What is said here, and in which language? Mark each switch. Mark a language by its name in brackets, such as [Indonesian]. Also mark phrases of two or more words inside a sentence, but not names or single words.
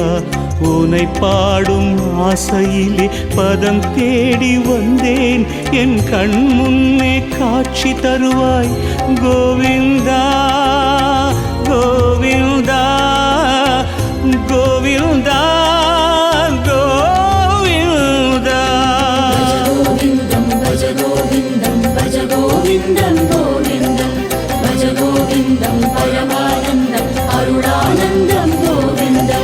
[Tamil] உனை பாடும் ஆசையிலே பதம் தேடி வந்தேன், என் கண் முன்னே காட்சி தருவாய் கோவிந்தா கோவிந்தா கோவிந்தா கோவிந்தா. [Sanskrit] भज गोविन्दं भज गोविन्दं गोविन्दं भज गोविन्दं परमानन्दं अरुणानन्दं गोविन्दं.